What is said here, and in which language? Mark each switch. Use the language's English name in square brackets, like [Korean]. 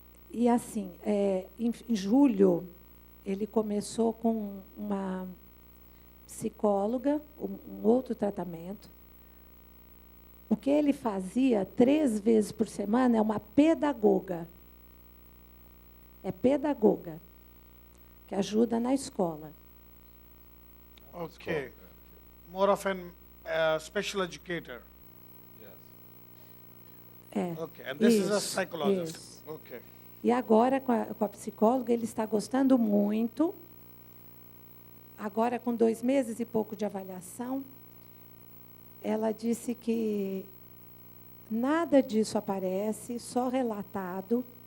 [Portuguese] E, assim, em julho, ele começou com uma psicóloga, um outro tratamento. O que ele fazia 3 vezes por semana é uma pedagoga. É pedagoga, que ajuda na escola. [English] Okay. More of an special educator. [Portuguese] É. [English] Okay. And this is a [Portuguese] Isso, [English] psychologist. [Portuguese] isso. [English] Okay. [Portuguese] E agora, com a psicóloga, ele está gostando muito. Agora, com 2 meses e pouco de avaliação, ela disse que nada disso aparece, só relatado.